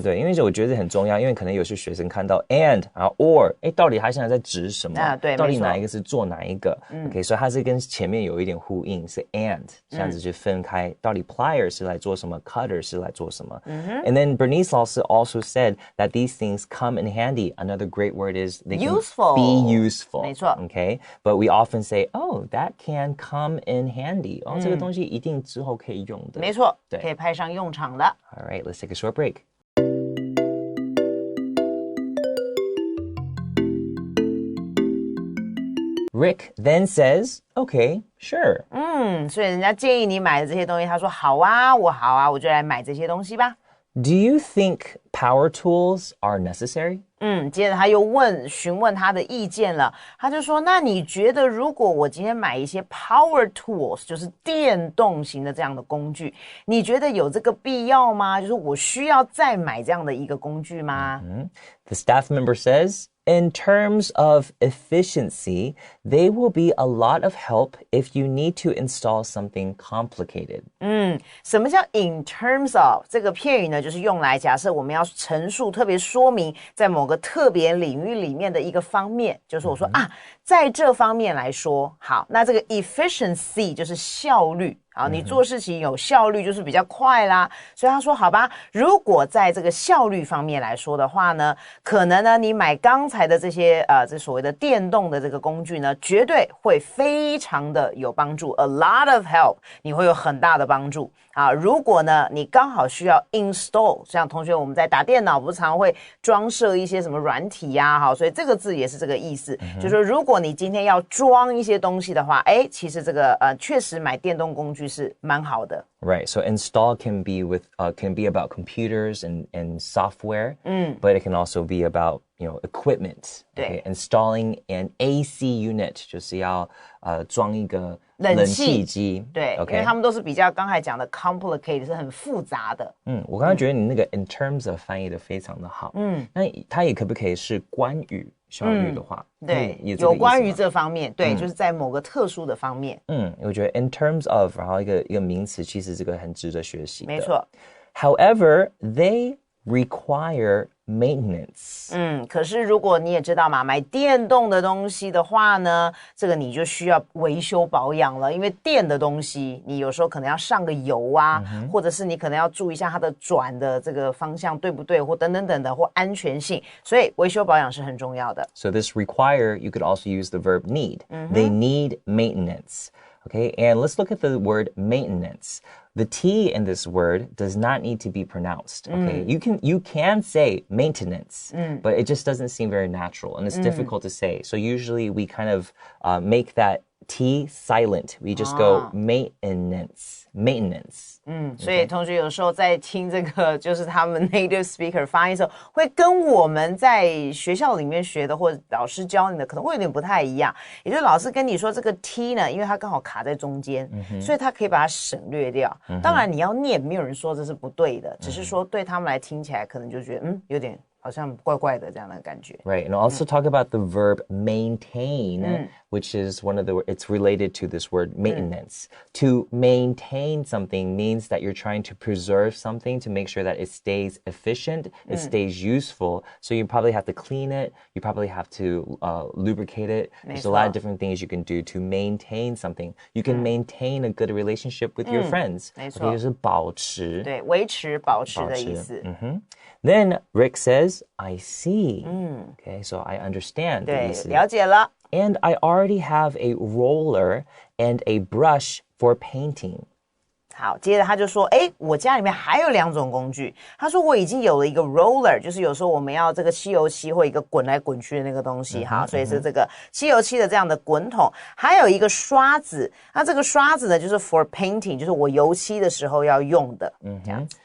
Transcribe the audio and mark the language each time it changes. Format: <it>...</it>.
<zh>对，因为我觉得很重要，因为可能有些学生看到 and 然后 or， 到底他现在在指什么？对，到底哪一个是做哪一个？OK， 所以它是跟前面有一点呼应，是 and 这样子去分开，到底 plier 是来做什么 ，cutter 是来做什么？</zh> <en>And then Bernice also said that these things come in handy. Another great word is they can useful. Be useful.</en> <zh>没错。</zh> <en>Okay, but we often say, oh, that can come in handy.</en> <zh>这个东西一定之后可以用的。没错，可以派上用场的。</zh> <en>All right, let's take a short break. Rick then says, okay, sure.</en> <zh>所以人家建议你买的这些东西，他说好啊，我就来买这些东西吧。</zh> <en>Do you think power tools are necessary?</en> <zh>接着他又询问他的意见了，他就说，那你觉得如果我今天买一些</zh> <en>power tools，</en> <zh>就是电动型的这样的工具，你觉得有这个必要吗？就是我需要再买这样的一个工具吗</zh> <en>The staff member says, in terms of efficiency, they will be a lot of help if you need to install something complicated.</en> <zh>什么叫</zh> <en>in terms of</en> <zh>这个片语呢？就是用来假设我们要陈述特别说明在某个特别领域里面的一个方面，就是我说在这方面来说，好，那这个 efficiency 就是效率。好，你做事情有效率就是比较快啦，所以他说好吧，如果在这个效率方面来说的话呢，可能呢你买刚才的这些这所谓的电动的这个工具呢，绝对会非常的有帮助 ，</zh> <en>a lot of help，</en> <zh>你会有很大的帮助啊。如果呢你刚好需要 install， 像同学我们在打电脑不是常会装设一些什么软体呀，好，所以这个字也是这个意思，就是说如果你今天要装一些东西的话，其实这个确实买电动工具是蛮好的。</zh> <en>Right, so install can be about computers and software, but it can also be about equipment. Okay? Installing an AC unit</en> <zh>就是要装一个冷气机。对，</zh> <en>okay?</en> <zh>因为他们都是比较刚才讲的 complicated 是很复杂的。我刚才觉得你那个</zh> <en>in terms of</en> <zh>翻译的非常的好。那它也可不可以是关于效率的话？对，有关于这方面，对，就是在某个特殊的方面。我觉得</zh> <en>in terms of</en> <zh>然后一个名词，其实这个很值得学习的。没错。</zh> <en>However, they require maintenance.</en> <zh>可是如果你也知道嘛，买电动的东西的话呢，这个你就需要维修保养了，因为电的东西你有时候可能要上个油啊，或者是你可能要注意一下它的转的这个方向对不对，或等等等的，或安全性，所以维修保养是很重要的。</zh> <en>So this require, you could also use the verb need. They need maintenance. Okay, and let's look at the word maintenance. The T in this word does not need to be pronounced. Okay, you can say maintenance, but it just doesn't seem very natural, and it's difficult to say. So usually we kind of make that T silent. We just go maintenance.</en> <zh>所以同学有时候在听这个就是他们 native speaker 发音的时候，会跟我们在学校里面学的或者老师教你的可能会有点不太一样。也就是老师跟你说这个 T 呢，因为它刚好卡在中间，所以他可以把它省略掉。当然你要念，没有人说这是不对的，只是说对他们来听起来可能就觉得有点好像怪怪的这样的感觉。</zh> <en>Right, and also talk about the verb maintain, which is it's related to this word maintenance. To maintain something means that you're trying to preserve something to make sure that it stays efficient, it stays useful. So you probably have to clean it, you probably have to lubricate it. There's a lot of different things you can do to maintain something. You can maintain a good relationship with your friends.</en> <zh>没错， Okay, 就是保持。对，维持、保持的意思。</zh> <en>Then Rick says, I see. Okay, so I understand.</en> <zh>对，了解了。</zh> <en>And I already have a roller and a brush for painting.</en> <zh>好，接着他就说，我家里面还有2种工具。他说我已经有了一个 roller， 就是有时候我们要这个漆油漆或一个滚来滚去的那个东西，好，所以是这个漆油漆的这样的滚筒，还有一个刷子。那这个刷子呢，就是</zh> <en>for painting，</en> <zh>就是我油漆的时候要用的，这样子。</zh>